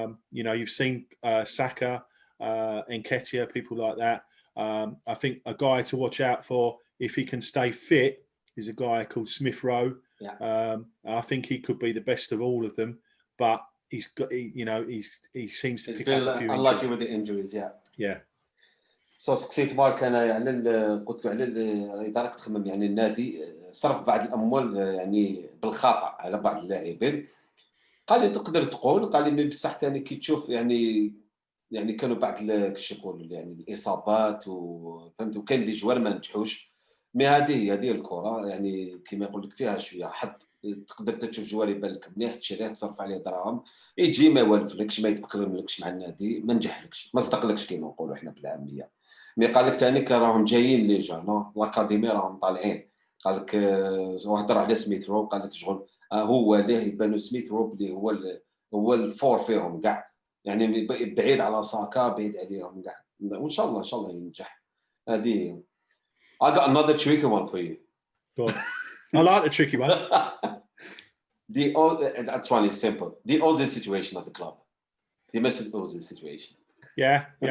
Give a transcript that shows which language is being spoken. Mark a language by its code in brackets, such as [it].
[en] You've seen Saka, Nketiah, people like that. I think a guy to watch out for, if he can stay fit, is a guy called Smith Rowe. I think he could be the best of all of them, but he seems to pick up a few unlucky with the injuries. [ar] سقسيت مارك انا على قلت له على الاداره كتخمم، يعني النادي صرف بعض الاموال يعني بالخطا على بعض اللاعبين. قال لي تقدر تقول، قال لي بصح ثاني كي تشوف يعني كانوا بعض كيش يقولوا يعني الاصابات وفهمت، وكان دي جوار ما نجحوش. مي هذه هي الكره، يعني كما يقول لك فيها شويه حظ. تقدر تشوف جوار يبان لك مليح، تشريه تصرف عليه دراهم، يجي ما والفلكش، ما يتاقلملكش مع النادي، ما نجحلكش، ما صدقلكش كيما نقولوا احنا بالعاميه. مي قال لك ثاني راهم جايين لي جون لاكاديمي راهم طالعين. قال لك هضر على سميث رو، قال لك شغل هو ليه يبانو سميث رو بلي هو الفور فيهم كاع، يعني بعيد على ساكا، بعيد عليهم كاع. وان شاء الله ان شاء الله ينجح. [en] هذه I got another tricky one for you. Go on. I like the tricky one. That one is simple. The Ozil situation at the club. The Mesut Ozil situation. Yeah.